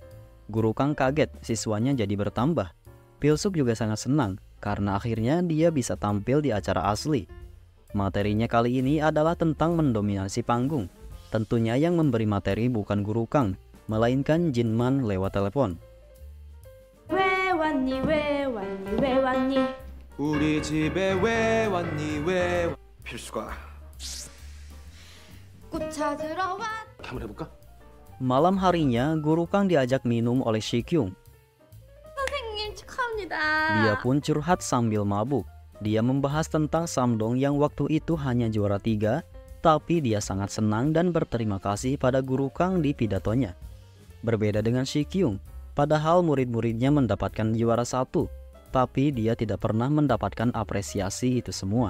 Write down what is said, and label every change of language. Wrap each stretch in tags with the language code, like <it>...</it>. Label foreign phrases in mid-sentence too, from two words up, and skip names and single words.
<id>Guru Kang kaget, siswanya jadi bertambah. Pilsuk juga sangat senang karena akhirnya dia bisa tampil di acara asli. Materinya kali ini adalah tentang mendominasi panggung. Tentunya yang memberi materi bukan Guru Kang, melainkan Jinman lewat telepon.</id> <ko>왜 왔니 왜 왔니 왜 왔니 우리 집에 왜 왔니 왜 필수가 꽃 찾으러 왔 한번 해볼까?</ko> <id>Malam harinya, Guru Kang diajak minum oleh Shikyung.</id> <ko>선생님 축하합니다.</ko> <id>Dia pun curhat sambil mabuk. Dia membahas tentang Samdong yang waktu itu hanya juara 3, tapi dia sangat senang dan berterima kasih pada Guru Kang di pidatonya. Berbeda dengan Shikyung, padahal murid-muridnya mendapatkan juara 1, tapi dia tidak pernah mendapatkan apresiasi itu semua.</id>